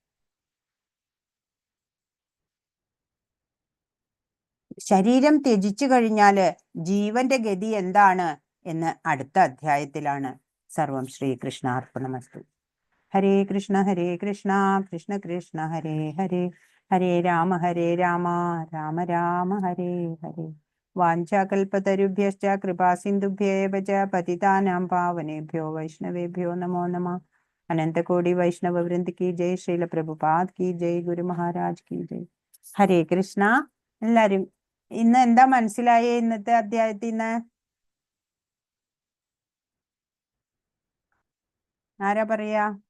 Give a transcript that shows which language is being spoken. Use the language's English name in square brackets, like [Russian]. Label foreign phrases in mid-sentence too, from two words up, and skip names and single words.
[Malayalam] ശരീരം ത്യജിച്ചു കഴിഞ്ഞാല് ജീവന്റെ ഗതി എന്താണ് എന്ന് അടുത്ത അധ്യായത്തിലാണ്. [Sanskrit] സർവം ശ്രീകൃഷ്ണാർപ്പണമസ്തു. ഹരേ കൃഷ്ണ കൃഷ്ണ കൃഷ്ണ ഹരേ ഹരേ, ഹരേ രാമ രാമ രാമ ഹരേ ഹരേ. വാഞ്ചാകൽപതരുഭ്യശ്ച കൃപാസിന്ധുഭ്യേവ ച പതിതാനാം പാവനേഭ്യോ വൈഷ്ണവേഭ്യോ നമോ നമഃ. [Hindi] अनन्तकोटि वैष्णव वृन्द की जय। श्रील प्रभुपाद की जय. गुरु महाराज की जय. [Sanskrit] ഹരേ കൃഷ്ണ. [Malayalam] എല്ലാരും ഇന്ന് എന്താ മനസ്സിലായേ ഇന്നത്തെ അധ്യായത്തിൽ നിന്ന്? ആരാ പറയാ?